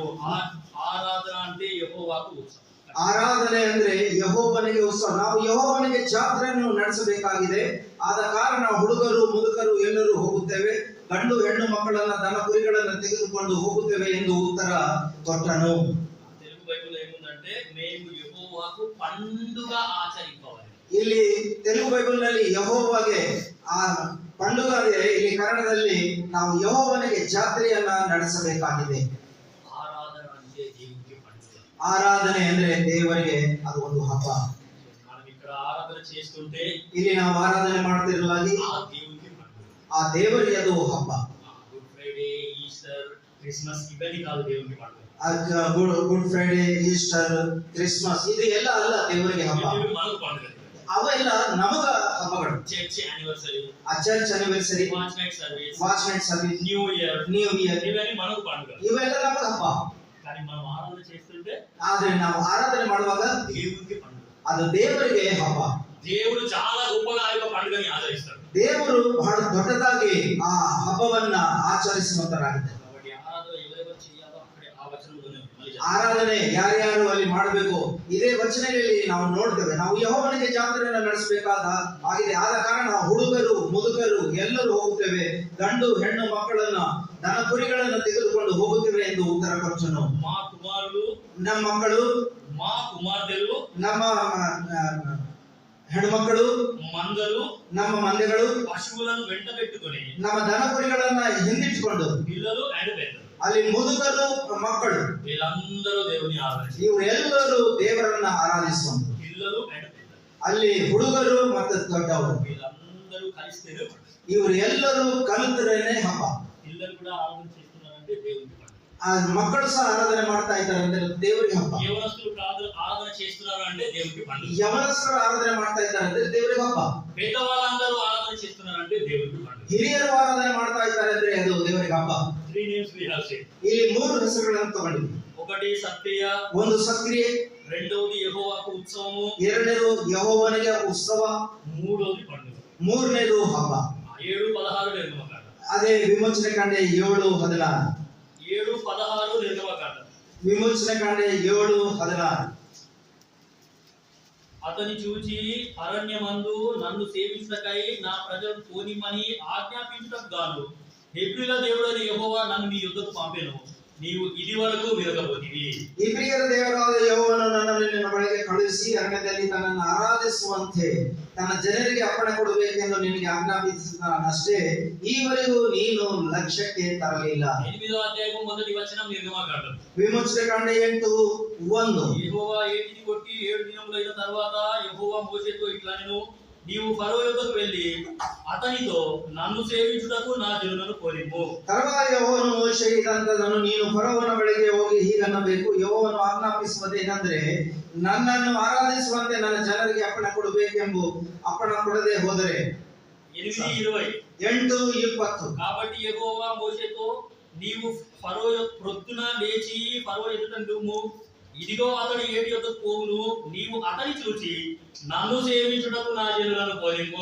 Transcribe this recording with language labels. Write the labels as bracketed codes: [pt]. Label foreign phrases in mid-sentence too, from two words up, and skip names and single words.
[te] ఆరాధన అంటే యెహోవాకు ఉత్సవం. [kn] ಆರಾಧನೆ ಅಂದ್ರೆ ಯೆಹೋವನಿಗೆ ಉತ್ಸವ. ನಾವು ಯೆಹೋವನಿಗೆ ಜಾತ್ರೆಯನ್ನು ನಡೆಸಬೇಕಾಗಿದೆ. ಆದ ಕಾರಣ ಹುಡುಗರು ಮುದುಕರು ಎಲ್ಲರೂ ಹೋಗುತ್ತೇವೆ, ಗಂಡು ಹೆಣ್ಣು ಮಕ್ಕಳನ್ನ ದನ ಕುರಿಗಳನ್ನ ತೆಗೆದುಕೊಂಡು ಹೋಗುತ್ತೇವೆ ಎಂದು ಉತ್ತರ ಕೊಟ್ಟನು. [te] తెలుగు బైబిల్ ఏముందంటే మేము యెహోవాకు పండుగ ఆచరింపవాలి. [kn] ಇಲ್ಲಿ ತೆಲುಗು ಬೈಬಲ್ ನಲ್ಲಿ ಯೆಹೋವಗೆ ಆ పండుగ ಇದೆ. ಇಲ್ಲಿ ಕನ್ನಡದಲ್ಲಿ ನಾವು ಯೆಹೋವನಿಗೆ ಜಾತ್ರೆಯನ್ನ ನಡೆಸಬೇಕಾಗಿದೆ. ಆರಾಧನೆ ಅಂದ್ರೆ ದೇವರಿಗೆ ಅದು ಒಂದು ಹಬ್ಬ. [te] మనం ఇక్కడ ఆరాధన చేస్తుంటే [kn] ಇಲ್ಲಿ ನಾವು ಆರಾಧನೆ ಮಾಡ್ತಿರಲಾಗಿ ಆ ದೇವರಿಗೆ ಅದು ಹಬ್ಬ. [te] గుడ్ ఫ్రైడే, ఈస్టర్, క్రిస్మస్ ఇవన్నీ కాదు దేవునికి పండుగ. [kn] ಗುಡ್ ಫ್ರೈಡೆ, ಈಸ್ಟರ್, ಕ್ರಿಸ್ಮಸ್ ಇದು ಎಲ್ಲ ಅಲ್ಲ ದೇವರಿಗೆ ಹಬ್ಬ. [te] మనకు పండుగ. [kn] ಅವೆಲ್ಲ ನಮಗ ಹಬ್ಬಗಳು. [en] church anniversary, ಆ church anniversary, watch night ಸರ್ವಿಸ್, New Year [kn] ಇವೆಲ್ಲ [te] మనకు పండుగ. [kn] ಇವೆಲ್ಲ ನಮಗ ಹಬ್ಬ. [te] కానీ మనం ಆರಾಧನೆ చేస్తుంటే [kn] ಆದ್ರೆ ನಾವು ಆರಾಧನೆ ಮಾಡುವಾಗ [te] దేవునికి పండుగ, [kn] ಅದು ದೇವರಿಗೆ ಹಬ್ಬ. [te] దేవుడు చాలా గొప్పగా ఆ యొక్క పండుగని ఆచరిస్తాడు. [kn] ದೇವರು ಬಹಳ ದೊಡ್ಡದಾಗಿ ಆ ಹಬ್ಬವನ್ನ ಆಚರಿಸುವಂತರಾಗಿದ್ದಾರೆ. [te] కాబట్టి ఆరాధన ఎవరెవరు చేయాలో అక్కడే ఆ వచనంలోనే [kn] ಆರಾಧನೆ ಯಾರ್ಯಾರು ಅಲ್ಲಿ ಮಾಡಬೇಕು ಇದೇ ವಚನದಲ್ಲಿ ನಾವು ನೋಡ್ತೇವೆ. ನಾವು ಯೆಹೋವನಿಗೆ ಜಾತ್ರೆಯನ್ನು ನಡೆಸಬೇಕಾದ ಆಗಿದೆ. ಆದ ಕಾರಣ ಹುಡುಗರು ಮುದುಕರು ಎಲ್ಲರೂ ಹೋಗುತ್ತೇವೆ, ಗಂಡು ಹೆಣ್ಣು ಮಕ್ಕಳನ್ನ ದನ ಕುರಿಗಳನ್ನು ತೆಗೆದುಕೊಂಡು ಹೋಗುತ್ತೇವೆ ಎಂದು ಉತ್ತರ ಕೊಟ್ಟನು. [te] మా కుమారులు, [kn] ನಮ್ಮ ಮಕ್ಕಳು, [te] మా కుమార్తెలు, [kn] ನಮ್ಮ ಹೆಣ್ಮಕ್ಕಳು, [te] మందలు, [kn] ನಮ್ಮ ಮಂದೆಗಳು, [te] పశువులను వెంట పెట్టుకొని [kn] ನಮ್ಮ ದನ ಕುರಿಗಳನ್ನ ಹಿಂದಿಟ್ಟುಕೊಂಡು [te] పిల్లలు అండ్ పెద్దలు, [kn] ಅಲ್ಲಿ ಮುದುಕರು ಮಕ್ಕಳು [te] వీళ్ళందరూ దేవుని ఆరాధిస్తారు. [kn] ಇವರೆಲ್ಲರೂ ದೇವರನ್ನ ಆರಾಧಿಸುವಂತ [te] పిల్లలు అండ్ పెద్దలు, [kn] ಅಲ್ಲಿ ಹುಡುಗರು ಮತ್ತು ದೊಡ್ಡವರು [te] వీళ్ళందరూ కలిస్తేనే పండుగ. [kn] ಇವರು ಎಲ್ಲರೂ ಕಲಿತರೇನೆ ಹಬ್ಬ. [te] పిల్లలు కూడా ఆరాధన చేస్తున్నారంటే దేవునికి పండుగ. [kn] ಆ ಮಕ್ಕಳು ಸಹ ಆರಾಧನೆ ಮಾಡ್ತಾ ಇದ್ದಾರೆ ಅಂದ್ರೆ ದೇವರಿಗೆ ಹಬ್ಬ. [te] యవనస్తులు ఆరాధన చేస్తున్నారు అంటే దేవునికి పండుగ. [kn] ಯವನಸ್ಥರು ಆರಾಧನೆ ಮಾಡ್ತಾ ಇದ್ದಾರೆ ಅಂದ್ರೆ ದೇವರಿಗೆ ಹಬ್ಬ. [te] పెద్దవాళ్ళందరూ ఆరాధన చేస్తున్నారంటే దేవునికి పండుగ. [kn] ಹಿರಿಯರು ಆರಾಧನೆ ಮಾಡ್ತಾ ಇದ್ದಾರೆ ಅಂದ್ರೆ ಅದು ದೇವರಿಗೆ ಹಬ್ಬ. [en] 3 names we have said. [kn] ಇಲ್ಲಿ 3 ಹೆಸರುಗಳನ್ನು ತಗೊಂಡಿದ್ದೀವಿ. [te] ఒకటి సత్య, [kn] ಒಂದು ಸಕ್ರಿಯೆ, [te] రెండోది యెహోవాకు ఉత్సవము, [kn] ಎರಡನೇದು ಯೆಹೋವನಿಗೆ ಉತ್ಸವ, [te] మూడోది పండుగ, [kn] ಮೂರನೇದು ಹಬ್ಬ. [te] 7:16 నిర్గమకాండ. [kn] ಅದೇ ವಿಮೋಚನೆ ಕಾಂಡ 7:16. [te] 7:16 నిర్గమకాండ. విమోచన కాండ 7:16. అతని చూచి అరణ్యమందు నన్ను సేవించుటకై నా ప్రజలను పోనిమ్మని ఆజ్ఞాపించుటకు గాను హెబ్రీల దేవుడైన యెహోవా నన్ను మీ యుద్ధకు పంపెను. [kn] ನೀವು ಇದುವರೆಗೂ ವಿರಗಬೋದಿವಿ. ಇಬ್ರಿಯರ ದೇವರಾದ ಯೆಹೋವನು ನನ್ನನ್ನು ನಿನ್ನ ಬಳಿಗೆ ಕಳುಹಿಸಿ ಅರಣ್ಯದಲ್ಲಿ ತನ್ನನ್ನು ಆರಾಧಿಸುವಂತೆ ತನ್ನ ಜನರಿಗೆ ಅಪ್ಪಣೆ ಕೊಡಬೇಕೆಂದು ನಿನಗೆ ಆಜ್ಞಾಪಿಸಿದನಷ್ಟೇ, ಈವರೆಗೂ ನೀನು ಲಕ್ಷ್ಯಕ್ಕೆ ತರಲಿಲ್ಲ. [te] 8వ అధ్యాయము మొదటి వచనం నిర్గమకాండం. విమోచనకాండ 8:1. యెహోవా ఏటిని కొట్టి 7 దినములైన తర్వాత యెహోవా మోషేతో ఇట్లా నేను నీవు ఫరో యొద్దకు వెళ్ళి అతనితో నన్ను సేవించుటకు నా జనులను పోనిమ్ము. [kn] ತರುವಾಯ ಯೆಹೋವನು ಮೋಶೆಗೆ ಇದಂತದನ್ನು ನೀನು ಫರೋವನ ಬಳಿಗೆ ಹೋಗಿ ಹೀಗನ್ನಬೇಕು, ಯೆಹೋವನು ಆಜ್ಞಾಪಿಸುವುದೇನೆಂದರೆ ನನ್ನನ್ನು ಆರಾಧಿಸುವಂತೆ ನನ್ನ ಜನರಿಗೆ ಅಪ್ಪಣೆ ಕೊಡಬೇಕೆಂಬ ಅಪ್ಪಣೆ ಕೊಡದೆ ಹೋದರೆ [te] 8:20 కాబట్టి యెహోవా మోషేతో నీవు ఫరో ప్రొద్దున లేచి ఫరో ఎదుట నిలువుము, ఇదిగో అతడు ఏటి యొద్దకు పోవును, నీవు అతని చూచి నన్ను సేవించుటకు నా జనులను పోనిమ్ము.